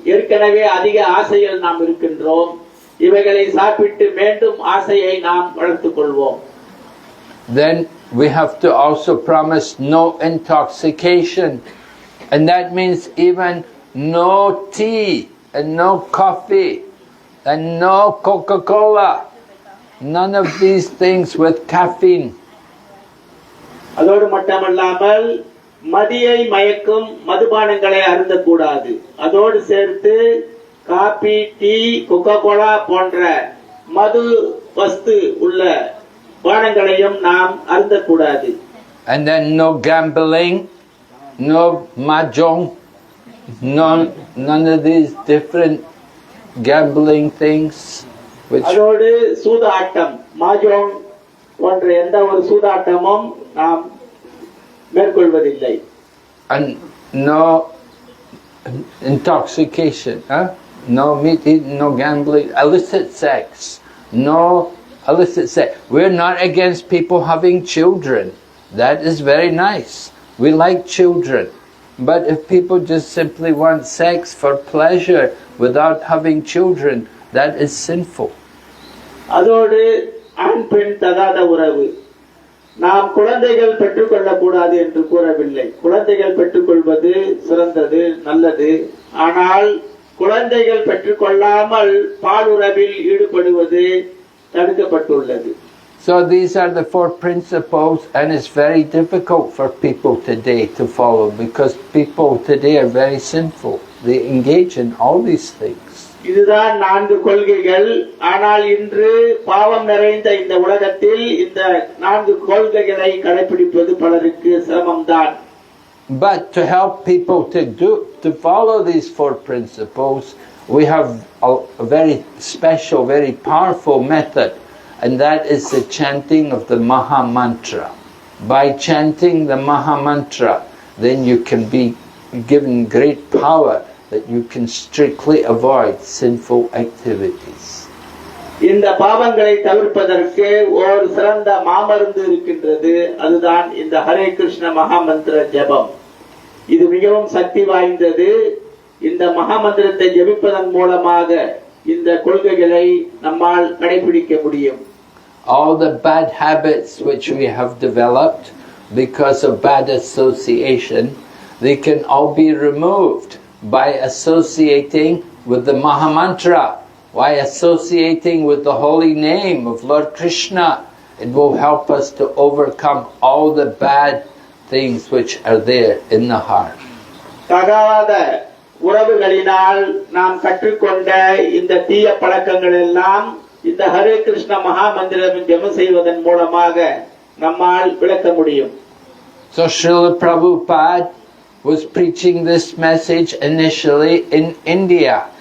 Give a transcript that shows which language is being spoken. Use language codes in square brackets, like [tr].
[ta] ஏற்கனவே அதிக ஆசைகள் நாம் இருக்கின்றோம். இவைகளை சாப்பிட்டு மீண்டும் ஆசையை நாம் வளர்த்துக் கொள்வோம். [en] Then we have to also promise no intoxication, and that means even no tea and no coffee and no Coca-Cola, none of these things with caffeine. [ta] அதோடு மட்டுமல்லாமல் மதியை மயக்கும் மதுபானங்களை அருந்தக்கூடாது. அதோடு சேர்த்து காபி, டீ, கொக்கோ கோலா போன்ற மது வஸ்து உள்ள பானங்களையும் நாம் அருந்தக்கூடாது. [en] And then no gambling, no mahjong, none of these different gambling things, which [ta] அதோடு சூதாட்டம் மாஜோங் போன்ற எந்த ஒரு சூதாட்டமும் நாம் மேற்கொள்வதில்லை. [en] and no intoxication, no meat eating, no gambling, illicit sex, no illicit sex. We're not against people having children. That is very nice. We like children. But if people just simply want sex for pleasure without having children, that is sinful. [ta] அதோடு ஆண் பெண் தகாத உறவு. நாம் குழந்தைகள் பெற்றுக்கொள்ளக்கூடாது என்று கூறவில்லை. குழந்தைகள் பெற்றுக்கொள்வது சிறந்தது, நல்லது. ஆனால் குழந்தைகள் பெற்றுக்கொள்ளாமல் பாலுறவில் ஈடுபடுவது தடுக்கப்பட்டுள்ளது. [en] So these are the 4 principles, and it's very difficult for people today to follow because people today are very sinful. They engage in all these things. [ta] இதுதான் 4 கொள்கைகள். ஆனால் இன்று பாவம் நிறைந்த இந்த உலகத்தில் இந்த 4 கொள்கைகளை கடைபிடிப்பது பலருக்கு சிரமம்தான். [en] But to help people to follow these 4 principles, we have a very special, very powerful method, and that is the chanting of the Maha Mantra. By chanting the Maha Mantra, then you can be given great power that you can strictly avoid sinful activities. [ta] இந்த பாவங்களை தவிர்ப்பதற்கு ஒரு சிறந்த மாமருந்து இருக்கின்றது. அதுதான் இந்த ஹரே கிருஷ்ண மகாமந்திர ஜபம். இது மிகவும் சக்தி வாய்ந்தது. இந்த மகாமந்திரத்தை ஜபிப்பதன் மூலமாக இந்த கொள்கைகளை நம்மால் கடைபிடிக்க முடியும். [en] All the bad habits which we have developed because of bad association, they can all be removed by associating with the Maha Mantra. By associating with the holy name of Lord Krishna, it will help us to overcome all the bad things which are there in the heart. [ta] தகாத உறவுகளினால் நாம் கற்றுக்கொண்ட இந்த தீய பழக்கங்கள் எல்லாம் இந்த ஹரே கிருஷ்ண மகா மந்திரம் ஜெபம் செய்வதன் மூலமாக நம்மால் விளக்க முடியும். [en] So Srila Prabhupada was preaching this message initially in India.